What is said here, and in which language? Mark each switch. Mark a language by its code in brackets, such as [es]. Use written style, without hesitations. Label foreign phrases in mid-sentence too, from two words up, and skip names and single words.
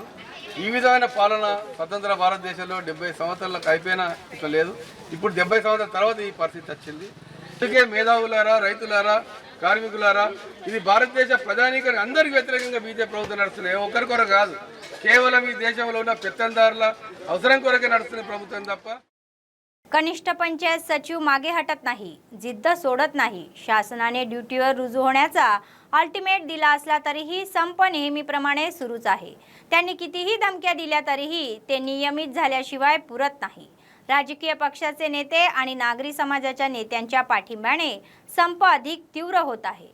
[te] ఈ విధమైన పాలన స్వతంత్ర భారతదేశంలో 70 సంవత్సరాలకు అయిపోయినా ఇట్లా లేదు। ఇప్పుడు 70 సంవత్సరాల తర్వాత ఈ పరిస్థితి వచ్చింది। అందుకే మేధావులారా, రైతులారా, కార్మికులారా, ఇది భారతదేశ ప్రధానికానికి అందరికీ వ్యతిరేకంగా బీజేపీ ప్రభుత్వం నడుస్తున్నాయి। ఒకరికొరకు కాదు, కేవలం ఈ దేశంలో ఉన్న పెత్తందారుల అవసరం కొరకే నడుస్తున్న ప్రభుత్వం తప్ప। [mr] कनिष्ठ पंचायत सचिव मागे हटत नाही, जिद्द सोडत नाही। शासनाने ड्युटीवर रुजू होण्याचा अल्टिमेट दिला असला तरीही संप नेहमीप्रमाणे सुरूच आहे। त्यांनी कितीही धमक्या दिल्या तरीही ते नियमित झाल्याशिवाय पुरत नाही। राजकीय पक्षाचे नेते आणि नागरी समाजाच्या नेत्यांच्या पाठिंब्याने संप अधिक तीव्र होत आहे।